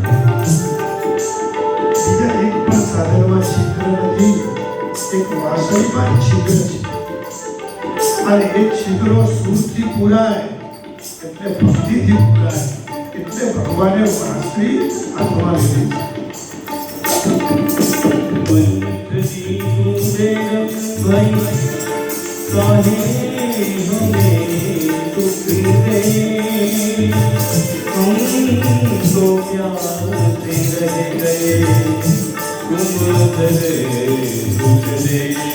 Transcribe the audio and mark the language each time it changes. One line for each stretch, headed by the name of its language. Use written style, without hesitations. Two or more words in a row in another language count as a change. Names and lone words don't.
Gujarati: બીજા એક પણ સાધનમાં છિદ્ર નથી, એક વાંસળીમાં છિદ્ર છે. અને એ છિદ્રો સૂરથી પૂરાય એટલે ભક્તિથી પૂરાય. એટલે ભગવાને વાંસળી હાથમાં લીધી.
Hindi: काहे हमें दुख दे, हम तो प्यार से रह गए, तुम करे दुख दे.